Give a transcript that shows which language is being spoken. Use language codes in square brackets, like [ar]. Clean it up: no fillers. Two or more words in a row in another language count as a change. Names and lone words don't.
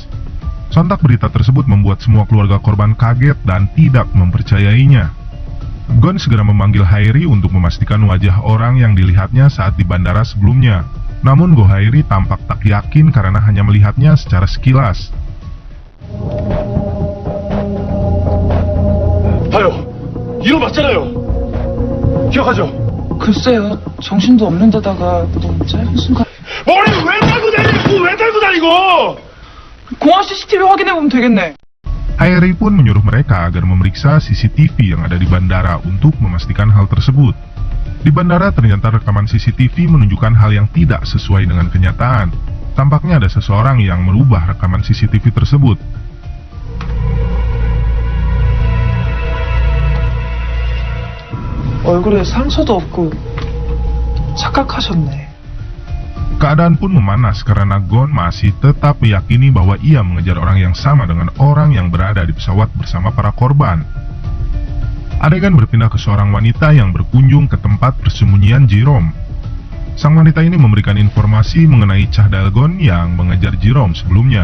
[id] Sontak berita tersebut membuat semua keluarga korban kaget dan tidak mempercayainya. Gon segera memanggil Hairi untuk memastikan wajah orang yang dilihatnya saat di bandara sebelumnya. Namun Gohairi tampak tak yakin karena hanya melihatnya secara sekilas. [ko] 봐요. 이거 맞잖아요. 기억하죠? 글쎄요, 정신도 없는 데다가 너무 짧은 순간. 머리를 왜 달고 다니고 왜 달고 다니고? 공항 CCTV 확인해보면 되겠네. [id] Hairi pun menyuruh mereka agar memeriksa CCTV yang ada di bandara untuk memastikan hal tersebut. Di bandara ternyata rekaman CCTV menunjukkan hal yang tidak sesuai dengan kenyataan. Tampaknya ada seseorang yang merubah rekaman CCTV tersebut. [ko] 얼굴에 상처도 없고 착각하셨네. [id] Keadaan pun memanas karena Gon masih tetap meyakini bahwa ia mengejar orang yang sama dengan orang yang berada di pesawat bersama para korban. Adegan berpindah ke seorang wanita yang berkunjung ke tempat persembunyian Jerome. Sang wanita ini memberikan informasi mengenai cahdal Gon yang mengejar Jerome sebelumnya.